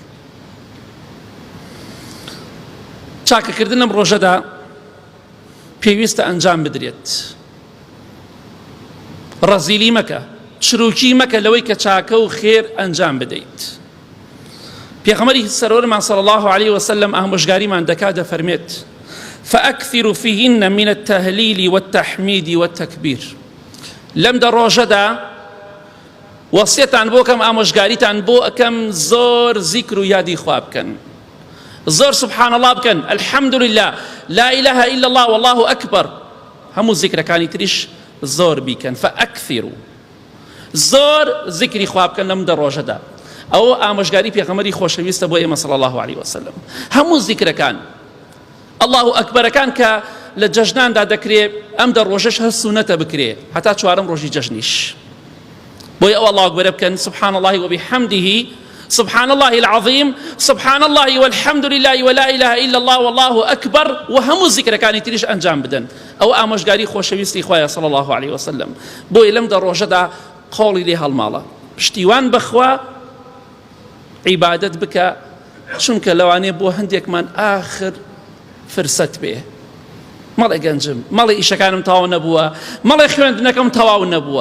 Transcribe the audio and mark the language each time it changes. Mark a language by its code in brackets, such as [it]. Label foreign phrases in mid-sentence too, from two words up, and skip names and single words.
[ckb] چاکەکردن ئەم ڕۆژەدا پێویستە ئەنجام بدرێت. ڕەزیلی مەکە، چروکی مەکە لەوەی کە چاکە و خێر ئەنجام بدەیت. پێغەمبەری سەرۆرمان [ar] صلی الله علیه وسلم [ckb] ئامۆژگاریمان دەکات دەفەرمێت [ar] فأكثروا فيهن من التهليل والتحميد والتكبير. [ckb] لەم دە ڕۆژەدا وەسیەتان بۆ کەم، ئامۆژگاریتان بۆ ئەکەم زۆر زیکر و یادی خوا بکەن، زۆر [ar] سبحان الله [ckb] بکەن، [ar] الحەمد لله، لا إله إلا الله والله أكبر. [ckb] هەموو زیکرەکانی تریش زۆر بیکەن. فەئەکثروا، زۆر زیکری خوا بکەن لەم دە ڕۆژەدا. ئەوە ئامۆژگاری پێغەمبەری خۆشەویستە بۆ ئێمە [ar] صلی الله عليه وسلم. [ckb] هەموو زیکرەکان الله ئەکبەرەکان کە لە جەژناندا دەکرێت، ئەم دە ڕۆژەش هەر سونەتە بکرێ هەتا چوارەم ڕۆژی جەژنیش. بۆیە ئەوە الله ئەکبەرە بکەن، [ar] سبحان الله وبحمده، سبحان الله العظيم، سبحان الله والحمد لله ولا إله إلا الله والله أكبر. [ckb] وهمو ذكر كان تريش أنجام بدن أو آموشگاری خۆشەویستی خوایە [ar] صلى الله عليه وسلم. [ckb] بۆیە لەم دە ڕۆژەدا قۆڵی لێ هەڵماڵە، پشتیوان بەخوا، عیبادەت بکە، چونکە لەوانەیە بۆ هەندێکمان آخر فرسەت بێ. مەڵێ گەنجم، مەڵێ ئیشەکانم تەواو نەبووە، مەڵێ خوێندنەکەم تەواو نەبووە.